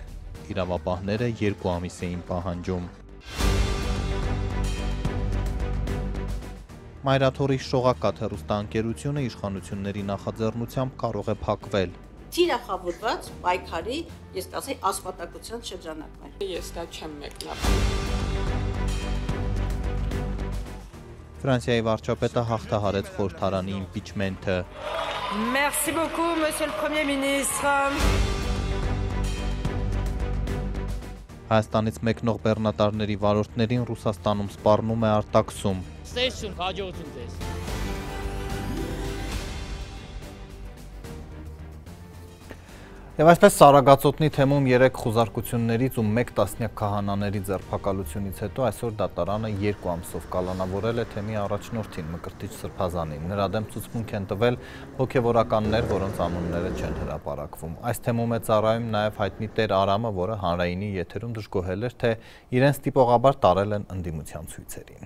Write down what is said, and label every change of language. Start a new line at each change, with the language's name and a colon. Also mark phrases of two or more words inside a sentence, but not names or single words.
Armenian: Իրավապահները 2 ամիս էին պահանջում։ Մայրաթոռի շողակաթ հեռուստաընկերությունը իշխանությունների նախաձեռնությամբ կարող է փակվել։ Թիրախավորված պայքարի, ես կասեի, ասպատակության շրջանակներ։ Ես դա չեմ մեկնաբանում։ Ֆրանսիայի վարչապետը հաղթահարեց խորհրդարանի իմպիչմենթը։
French: Merci beaucoup, monsieur le premier ministre.
Armenian: Հայաստանից մեկնող բեռնատարների վարորդներին Ռուսաստանում սպառնում է արտաքսում։ Ստեսություն, հաջողություն ձեզ։ Եվ այսպես Արագածոտնի թեմում 3 խուզարկություններից ու 1 տասնյակ քահանաների ձերբակալությունից հետո այսօր դատարանը 2 ամսով կալանավորել է թեմի առաջնորդին Մկրտիչ Սրբազանին։ Նրա դեմ ցուցմունք են տվել հոգևորականներ, որոնց անունները չեն հրապարակվում։ Այս թեմում է ծառայում նաև հայտնի Տեր Արամը, որը հանրայինի եթերում դժգոհել էր, թե իրենց տիպողաբար տարել են ընդդիմության ցույցերին։